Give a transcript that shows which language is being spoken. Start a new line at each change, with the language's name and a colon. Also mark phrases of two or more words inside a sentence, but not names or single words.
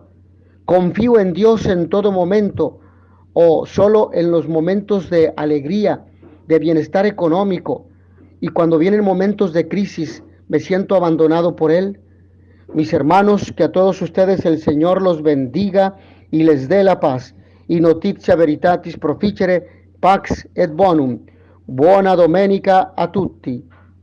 Spanish: ¿Confío en Dios en todo momento o solo en los momentos de alegría, de bienestar económico? Y cuando vienen momentos de crisis, ¿me siento abandonado por Él? Mis hermanos, que a todos ustedes el Señor los bendiga y les dé la paz.
Latin: Y notitia veritatis proficere pax et bonum.
Italian: Buona domenica a tutti.